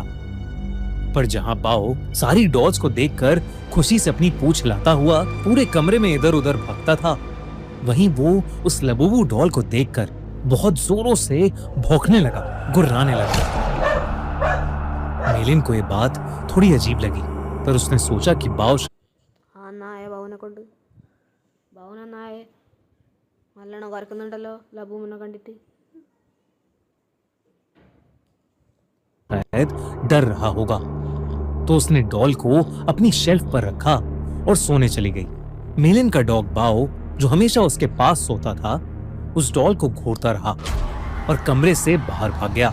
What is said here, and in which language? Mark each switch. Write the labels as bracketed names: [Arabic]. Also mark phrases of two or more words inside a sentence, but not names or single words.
[Hindi] पर जहां बाओ सारी डॉल्स को देखकर खुशी से अपनी पूंछ हिलाता हुआ पूरे कमरे में इधर उधर भागता था, वहीं वो उस लबूबू डॉल को देखकर बहुत जोरों से भौंकने लगा, गुर्राने लगा। मेलिन को ये बात थोड़ी अजीब लगी, पर उसने सोचा कि बाओ [Malayalam] നായ ബാവുനെ കൊണ്ട് നായ നല്ലോണം കുറക്കുന്നുണ്ടല്ലോ ലബൂബിനെ കണ്ടിട്ട്. [Hindi] शायद डर रहा होगा, तो उसने डॉल को अपनी शेल्फ पर रखा और सोने चली गई। मेलिन का डॉग बाओ, जो हमेशा उसके पास सोता था, उस डॉल को घूरता रहा और कमरे से बाहर भाग गया।